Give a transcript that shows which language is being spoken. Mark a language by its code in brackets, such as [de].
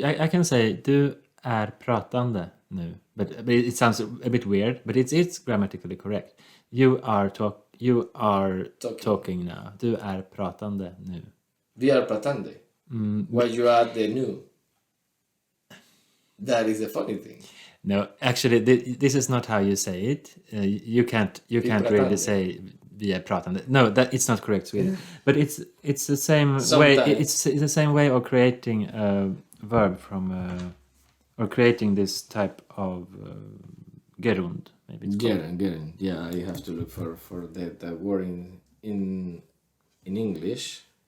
[en] does. I can say [sv] du är pratande nu, [en] but it sounds a bit weird, but it's grammatically correct. You are talking now. [sv] Du är pratande nu. Vi är pratande. [en] Why you add the new? That is the funny thing. No, actually, this is not how you say it. You can't really say [sv] vi är pratande. [en] No, it's not correct Swedish. But it's the same way. It's the same way of creating a verb from or creating this type of gerund. Maybe it's called. Gerund. Yeah, I have to look for the word in English.